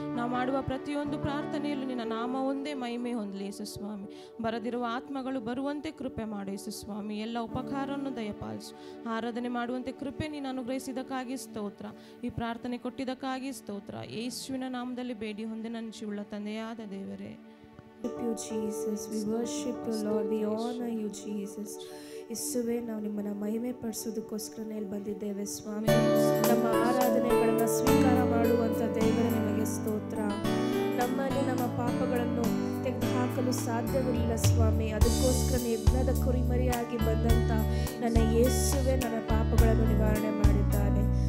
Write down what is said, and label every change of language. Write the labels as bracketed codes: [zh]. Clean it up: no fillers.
[kn] ನಾವು ಮಾಡುವ ಪ್ರತಿಯೊಂದು ಪ್ರಾರ್ಥನೆಯಲ್ಲೂ ನಿನ್ನ ನಾಮ ಒಂದೇ ಮಹಿಮೆ ಹೊಂದಲಿ ಯೇಸು ಸ್ವಾಮಿ. ಬರದಿರುವ ಆತ್ಮಗಳು ಬರುವಂತೆ ಕೃಪೆ ಮಾಡು ಯೇಸು ಸ್ವಾಮಿ. ಎಲ್ಲ ಉಪಕಾರವನ್ನು ದಯಪಾಲಿಸು. ಆರಾಧನೆ ಮಾಡುವಂತೆ ಕೃಪೆ ನೀನು ಅನುಗ್ರಹಿಸಿದಕ್ಕಾಗಿ ಸ್ತೋತ್ರ. ಈ ಪ್ರಾರ್ಥನೆ ಕೊಟ್ಟಿದ್ದಕ್ಕಾಗಿ ಸ್ತೋತ್ರ. ಯೇಸುವಿನ ನಾಮದಲ್ಲಿ ಬೇಡಿ ಹೊಂದಿ ನನ್ನ ಜೀವಳ ತಂದೆಯಾದ ದೇವರೇ. [en] You Jesus, we worship you Lord, we honor you Jesus. [kn] ಯೇಸುವೇ, ನಾವು ನಿಮ್ಮನ್ನು ಮಹಿಮೆ ಪಡಿಸೋದಕ್ಕೋಸ್ಕರ ಇಲ್ಲಿ ಬಂದಿದ್ದೇವೆ ಸ್ವಾಮಿ. ನಮ್ಮ ಆರಾಧನೆಗಳನ್ನು ಸ್ವೀಕಾರ ಮಾಡುವಂಥ ದೇವರೇ ನಿಮಗೆ ಸ್ತೋತ್ರ. ನಮ್ಮಲ್ಲಿ ನಮ್ಮ ಪಾಪಗಳನ್ನು ತೆಗೆದುಹಾಕಲು ಸಾಧ್ಯವಿಲ್ಲ ಸ್ವಾಮಿ. ಅದಕ್ಕೋಸ್ಕರ ಯಜ್ಞದ ಕುರಿಮರಿಯಾಗಿ ಬಂದಂಥ ನನ್ನ ಯೇಸುವೇ ನನ್ನ ಪಾಪಗಳನ್ನು ನಿವಾರಣೆ ಮಾಡಿದ್ದಾನೆ.